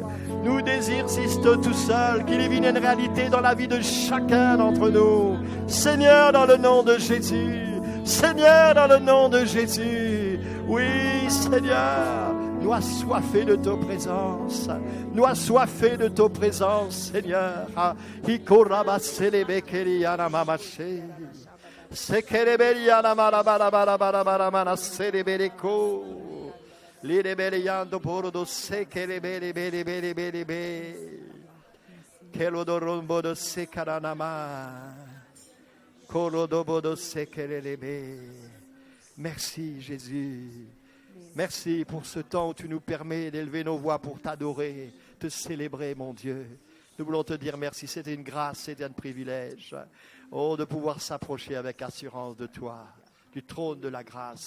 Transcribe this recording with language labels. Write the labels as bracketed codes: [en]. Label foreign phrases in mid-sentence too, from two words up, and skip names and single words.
[fr] Nous désirons tout seul, qu'il y vienne une réalité dans la vie de chacun d'entre nous. Seigneur, dans le nom de Jésus. Seigneur, dans le nom de Jésus. Oui, Seigneur, nous assoiffés de ta présence. Nous assoiffés de ta présence, Seigneur. Liberiando poro se che le bere bere bere bere bere che lo dorombo do se karanama colo dobo do se che le be. Merci Jésus. Merci pour ce temps où tu nous permets d'élever nos voix pour t'adorer, te célébrer, mon Dieu. Nous voulons te dire merci, c'était une grâce, c'était un privilège. Oh, de pouvoir s'approcher avec assurance de toi, du trône de la grâce.